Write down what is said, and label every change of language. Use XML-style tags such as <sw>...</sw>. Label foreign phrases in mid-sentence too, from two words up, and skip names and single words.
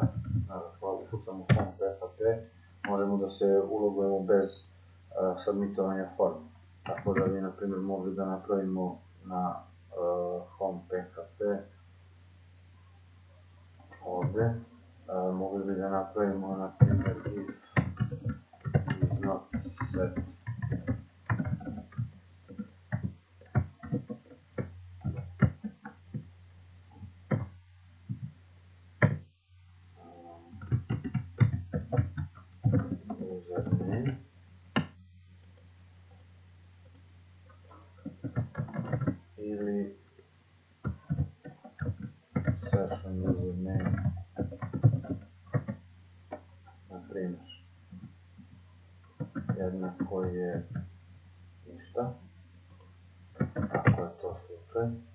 <bs>Ako ukucamo home PHP, možemo da se ulogujemo bez submitovanja forme. Tako da bi, na primjer, mogli da napravimo na home PHP ovdje, mogli bi da napravimo, na primjer,</bs> <en>if is not set username</en> <bs>ili</bs> <en>session username,</en> <bs>na primjer, jednako je ništa, ako je to slučaj.</bs>